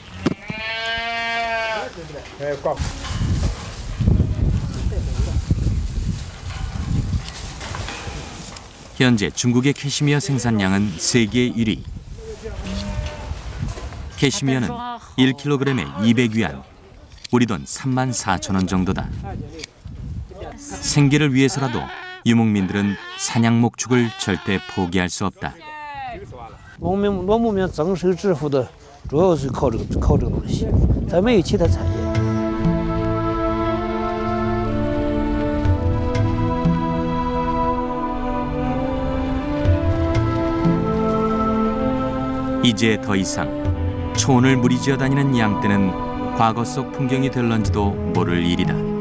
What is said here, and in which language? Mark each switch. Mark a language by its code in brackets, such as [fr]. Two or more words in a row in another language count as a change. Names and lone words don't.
[ko] 현재 중국의 캐시미어 생산량은 세계 1위. 캐시미어는 1kg에 200위안, 우리 돈 34,000원 정도다. 생계를 위해서라도 유목민들은 사냥 목축을 절대 포기할 수 없다. [zh] 农民增收致富的主要是靠这个东西，咱没有其他产业。 [ko] 이제 더 이상 초원을 무리지어 다니는 양떼는 과거 속 풍경이 될런지도 모를 일이다.